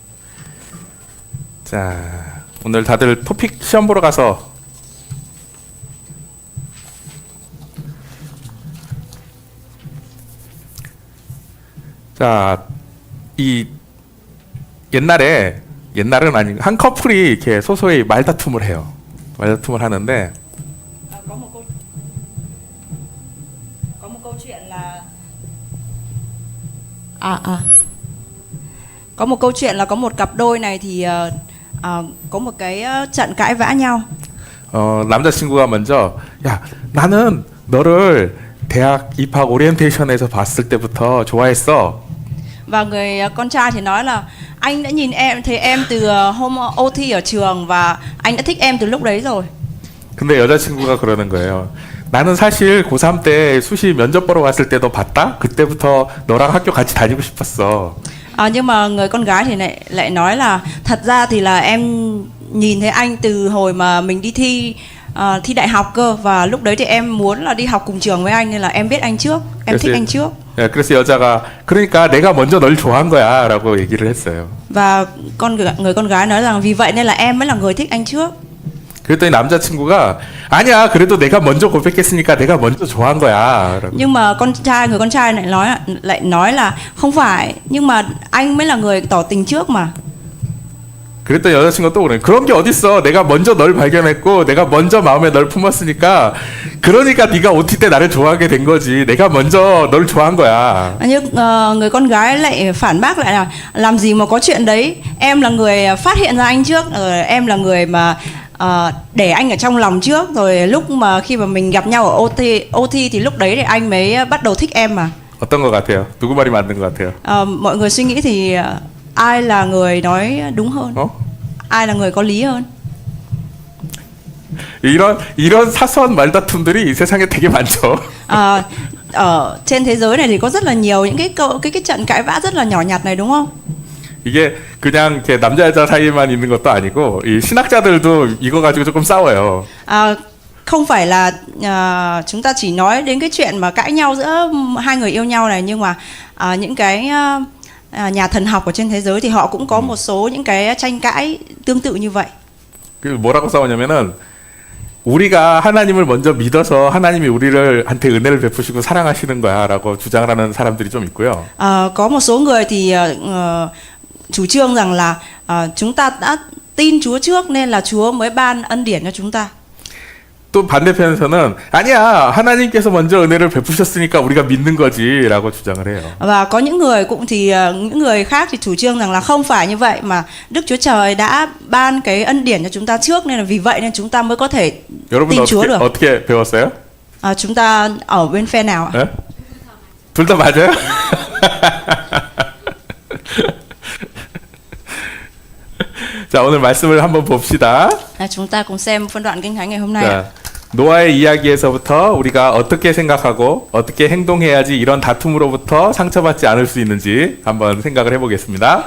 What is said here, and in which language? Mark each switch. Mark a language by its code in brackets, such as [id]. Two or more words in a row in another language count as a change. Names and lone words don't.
[ko] 자, 오늘 다들 토픽 시험 보러 가서 자, 이 옛날은 아니 한 커플이 이렇게 소소히 말다툼을 해요. 말다툼을 하는데 [vi] có một câu chuyện là có một câu chuyện là có một cặp đôi này thì có một cái trận cãi vã nhau. [ko] 남자친구가 먼저 야, 나는 너를 대학 입학 오리엔테이션에서 봤을 때부터 좋아했어. [vi] Và người con trai thì nói là anh đã nhìn em, thấy em từ hôm OT ở trường và anh đã thích em từ lúc đấy rồi. [ko] 근데 여자친구가 그러는 거예요. 나는 사실 고3 때 수시 면접 보러 왔을 때도 봤다. 그때부터 너랑 학교 같이 다니고 싶었어. [vi] Nhưng mà người con gái thì lại nói là thật ra thì là em nhìn thấy anh từ hồi mà mình đi thi đại học cơ, và lúc đấy thì em muốn là đi học cùng trường với anh nên là em biết anh trước, em thích anh trước. [ko] 그래서 여자가 그러니까 내가 먼저 널 좋아한 거야라고 얘기를 했어요. [vi] Và người con gái nói rằng vì vậy nên là em mới là người thích anh trước. [ko] 그랬더니 남자친구가 아니야, 그래도 내가 먼저 고백했으니까 내가 먼저 좋아한 거야. [vi] Nhưng mà người con trai lại nói là không phải, nhưng mà anh mới là người tỏ tình trước mà. [ko] 그랬더니 여자친구가 또 그래. 그런 게 어딨어. 내가 먼저 널 발견했고 내가 먼저 마음에 널 품었으니까 그러니까 네가 OT 때 나를 좋아하게 된 거지. 내가 먼저 널 좋아한 거야. [vi] Nhưng người con gái lại phản bác lại là làm gì mà có chuyện đấy, em là người phát hiện ra anh trước, em là người mà để anh ở trong lòng trước, rồi lúc mà khi mà mình gặp nhau ở OT thì lúc đấy thì anh mới bắt đầu thích em mà. [ko] 어떤 것 같아요? 누구 말이 맞는 것 같아요? [vi] Mọi người suy nghĩ thì ai là người nói đúng hơn? ai là người có lý hơn? [ko] 이런 사소한 말다툼들이 이 세상에 되게 많죠. [vi] Ở trên thế giới này thì có rất là nhiều những cái trận cãi vã rất là nhỏ nhặt này, đúng không? [ko] 이게 그냥 이렇게 남자 여자 사이에만 있는 것도 아니고 이 신학자들도 이거 가지고 조금 싸워요. [vi] Không phải là chúng ta chỉ nói đến cái chuyện mà cãi nhau giữa hai người yêu nhau này, nhưng mà những cái nhà thần học ở trên thế giới thì họ cũng có một số những cái tranh cãi tương tự như vậy. [ko] 그 뭐라고 싸우냐면은 우리가 하나님을 먼저 믿어서 하나님이 우리한테 은혜를 베푸시고 사랑하시는 거야라고 주장을 하는 사람들이 좀 있고요. [vi] Có một số người thì chủ trương rằng là chúng ta đã tin Chúa trước nên là Chúa mới ban ân điển cho chúng ta. [ko] 또 반대편에서는 아니야, 하나님께서 먼저 은혜를 베푸셨으니까 우리가 믿는 거지라고 주장을 해요. [vi] Và có những người những người khác thì chủ trương rằng là không phải như vậy, mà Đức Chúa Trời đã ban cái ân điển cho chúng ta trước nên là vì vậy nên chúng ta mới có thể tin Chúa được. [ko] 어떻게 배웠어요? [vi] Chúng ta ở bên phe nào ạ? [ko] 둘 다 맞아요? 자, 오늘 말씀을 한번 봅시다. [vi] Chúng ta cùng xem phân đoạn Kinh Thánh ngày hôm nay. [ko] 자, 노아의 이야기에서부터 우리가 어떻게 생각하고 어떻게 행동해야지 이런 다툼으로부터 상처받지 않을 수 있는지 한번 생각을 해보겠습니다.